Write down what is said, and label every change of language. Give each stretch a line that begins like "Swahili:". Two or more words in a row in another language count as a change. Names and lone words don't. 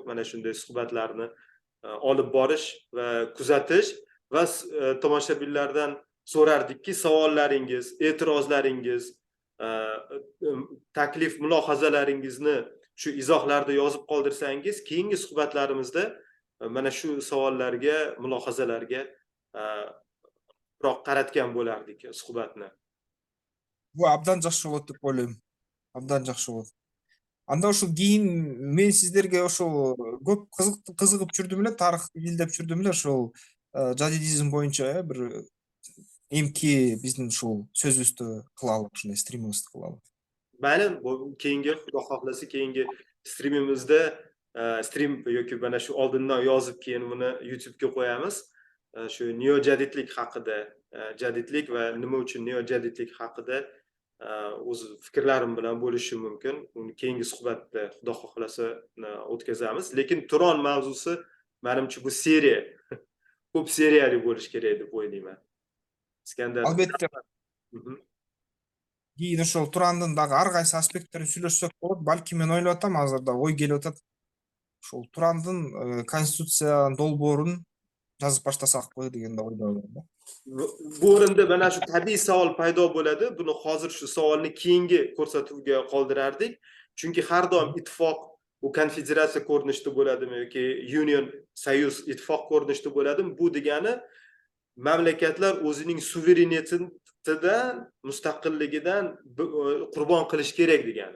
Uzbek: Mana shunday suhbatlarni olib borish va kuzatish va tomoshabinlardan so'rardikki, savollaringiz, e'tirozlaringiz, taklif, mulohazalaringizni shu izohlarda yozib qoldirsangiz, keyingi suhbatlarimizda mana shu savollarga, mulohazalarga qaratgan bo'lardik suhbatni.
Kyrgyz: Bu abdan жакшы болот деп ойлойм. Абдан жакшы болот. Анда ошол кийин мен сиздерге ошол көп кызыгып жүрдүм эле, тарыхты изилдеп жүрдүм эле, ошол жадидизм боюнча бир эмки биздин ушул сөзүбүздү кылалы, ушундай стримибизди кылалы.
Uzbek: Mayli, bu keyingi, xudo xohlasa, keyingi strimimizda stream yoki mana shu oldindan yozib keyin buni YouTube'ga qo'yamiz. Shu neojadidlik haqida, jadidlik va nima uchun neojadidlik haqida o'z fikrlarim bilan bo'lishim mumkin. Uni keyingi suhbatda xudo xohlasa o'tkazamiz. Lekin Turon mavzusi menimcha bu seriya, ko'p seriyali bo'lish kerak deb o'ylayman. Iskandar. Albatta.
Kyrgyz: Keyin ошол Турандын дагы ар кайсы аспекттерин сүйлөшсөк болот. Балки мен ойлоп атам, азырда ой келип атат. Ошол Турандын конституциянын долбоорун жазып баштасакпы деген да ойдомун.
Uzbek: Bu o'rinda mana shu tabiiy savol paydo bo'ladi. Buni hozir shu savolni keyingi ko'rsatuvga qoldirardik. Chunki har doim ittifoq bu konfederatsiya ko'rinishida bo'ladimi yoki union, soyuz, ittifoq ko'rinishida bo'ladimi? Bu degani mamlakatlar o'zining suverenitetidan, mustaqilligidan qurbon qilish kerak degani.